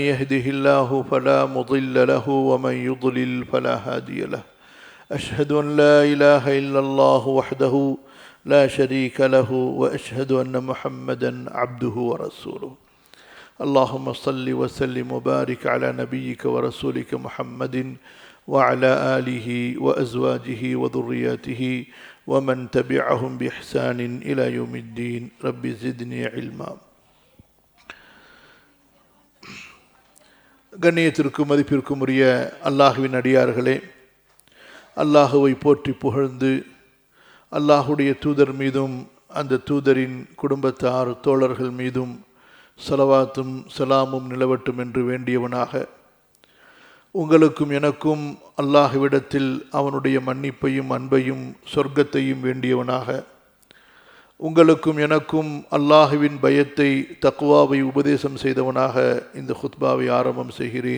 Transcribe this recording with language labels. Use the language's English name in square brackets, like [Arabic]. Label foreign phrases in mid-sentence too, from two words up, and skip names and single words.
[Arabic] يهده الله فلا مضل له ومن يضلل فلا هادي له أشهد أن لا إله إلا الله وحده لا شريك له وأشهد أن محمدا عبده ورسوله اللهم صل وسلم وبارك على نبيك ورسولك محمد وعلى آله وأزواجه وذرياته ومن تبعهم بإحسان إلى يوم الدين رب زدني علما. [Tamil] கண்ணியத்திற்கும் மதிப்பிற்கும் உரிய அல்லாஹுவின் அடியார்களே, அல்லாஹுவை போற்றி புகழ்ந்து அல்லாஹுடைய தூதர் மீதும் அந்த தூதரின் குடும்பத்தார் தோழர்கள் மீதும் ஸலவாத்தும் சலாமும் நிலவட்டும் என்று வேண்டியவனாக, உங்களுக்கும் எனக்கும் அல்லாஹ்விடத்தில் அவனுடைய மன்னிப்பையும் அன்பையும் சொர்க்கத்தையும் வேண்டியவனாக, உங்களுக்கும் எனக்கும் அல்லாஹுவின் பயத்தை தக்வாவை உபதேசம் செய்தவனாக இந்த குத்பாவை ஆரம்பம் செய்கிறேன்.